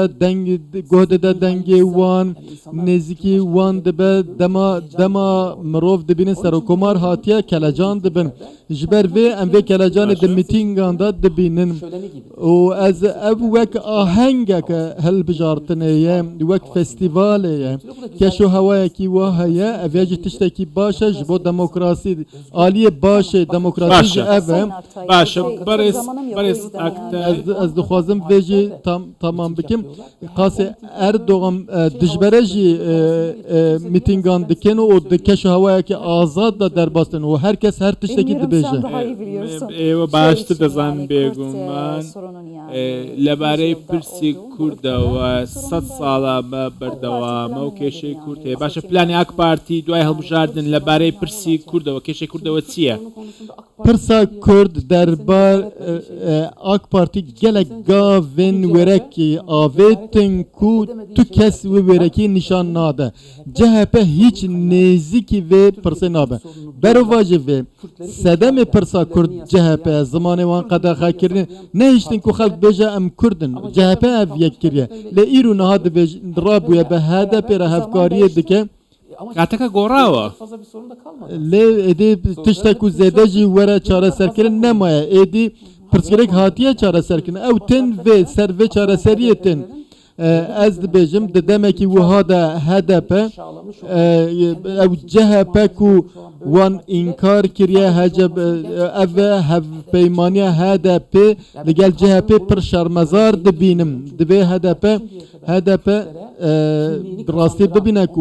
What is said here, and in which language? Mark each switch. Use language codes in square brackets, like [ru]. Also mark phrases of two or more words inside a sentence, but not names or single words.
[ku] goh dide dengê wan nêzîkî wan dibe dema mirov dibînin serokkomar hatiye kelecan dibin ji ber vê em vê kelecanê di mîtîngan da dibînin û ez ev wek ahengeke helbijartinê ye wek festîvalê ye keşo hewayekî wa heye ev jî tiştekî baş e ji bo demokrasî aliyê başê demokrasî ji ev e [ckb] باشە بەڕێز [ku] ez dixwazim vê jî tamam bikim qasê Erdogan dijbere jî mîtîngan dikin û di keşo hewayekî azad da derbastin û herkes her tiştekî dibêje [ckb] ئێوە باشتر دەزانن بێگومان لەبارەی پرسی کوردەوە 100 ساڵە بەردەوامە و کێشەی کورد هەیە باشە پلانی ئاک پارتی دوای هەڵبژاردن لەبارەی پرسی کوردەوە کێشەی کوردەوە چییە؟ [ku] Pirsa Kurd derbar AK Parti gelek gavên wêrekî avêtin ku tu kes wê wêrekî nîşan nade CHP hiç nêzîkî vê pirsê nabe berova ji vê sedemê Pirsa Kurd CHP zimanê wan qedexe nehîştin ku xelk bêje em Kurdin CHP ev yek kiriye lê îro niha rabûye bi HDP re hevkariyê dike [ckb] کاتەکە گۆڕاوە [ku] lê êdî tiştek û zêde jî were çareserkirin nemaye êdî pirsgirêk hatiye çareserkirin ew tên vê ser vê çareseriyê tên Ez dibêjim di demekî wiha de HDP ew CHP ku wan înkar kiriye ev hevpeymaniya HDP li gel CHP pir şermezar dibînim divê HDP rastî bibîne ku